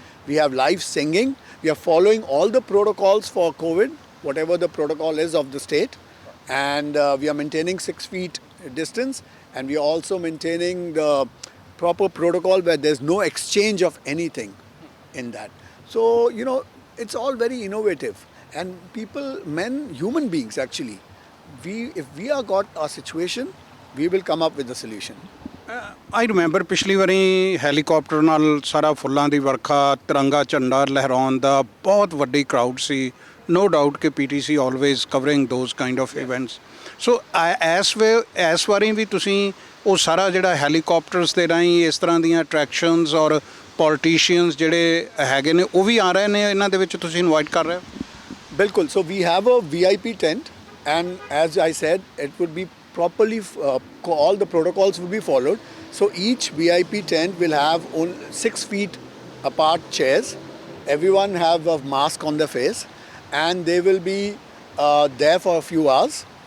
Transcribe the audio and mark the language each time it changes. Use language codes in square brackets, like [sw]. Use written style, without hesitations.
[en] We have live singing. We are following all the protocols for COVID, whatever the protocol is of the state, and we are maintaining 6 feet distance and we are also maintaining the proper protocol where there's no exchange of anything in that. So you know, it's all very innovative. And people, men, human beings actually, if we are got a situation, we will come up with a solution. [pa] I remember ਪਿਛਲੀ ਵਾਰੀ helicopter ਨਾਲ ਸਾਰਾ ਫੁੱਲਾਂ ਦੀ ਵਰਖਾ ਤਿਰੰਗਾ ਝੰਡਾ ਲਹਿਰਾਉਣ ਦਾ ਬਹੁਤ ਵੱਡੀ ਕਰਾਊਡ ਸੀ ਨੋ ਡਾਊਟ ਕਿ [en] PTC always covering those kind of events [pa] ਸੋ ਇਸ ਵਾਰੀ ਵੀ ਤੁਸੀਂ ਉਹ ਸਾਰਾ ਜਿਹੜਾ ਹੈਲੀਕਾਪਟਰਸ ਦੇ ਰਾਹੀਂ ਇਸ ਤਰ੍ਹਾਂ ਦੀਆਂ ਅਟਰੈਕਸ਼ਨਸ ਔਰ ਪੋਲੀਟੀਸ਼ੀਅਨਸ ਜਿਹੜੇ ਹੈਗੇ ਨੇ ਉਹ ਵੀ ਆ ਰਹੇ ਨੇ ਇਹਨਾਂ ਦੇ ਵਿੱਚ ਤੁਸੀਂ ਇਨਵਾਈਟ ਕਰ ਰਹੇ ਹੋ Bilkul. [en] So we have a VIP tent, and as I said, it would be properly all the protocols will be followed. So each VIP tent will have 6 feet apart chairs. Everyone have a mask on their face, and they will be there for a few hours.